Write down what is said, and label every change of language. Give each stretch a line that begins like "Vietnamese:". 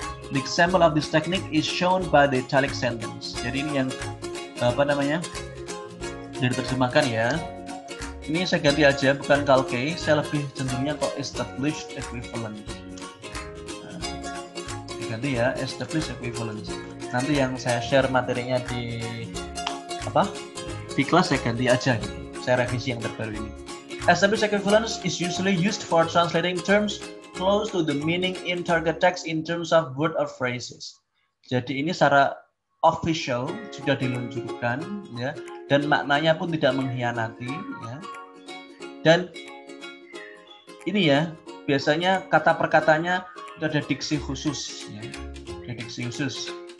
English: The example of this technique is shown by the italic sentence.
Indonesian: Jadi ini yang diterjemahkan ya. Ini saya ganti aja, bukan CALKE, saya lebih cenderungnya kok established equivalent. Nah, diganti ya, established equivalent. Nanti yang saya share materinya di kelas saya ganti aja gitu. Saya revisi yang terbaru ini.
English: Established equivalence is usually used for translating terms close to the meaning in target text in terms of word or phrases.
Indonesian: Jadi ini secara official sudah diluncurkan ya, dan maknanya pun tidak mengkhianati ya. Dan ini ya, biasanya kata perkatanya ada diksi khusus ya. Ada diksi khusus.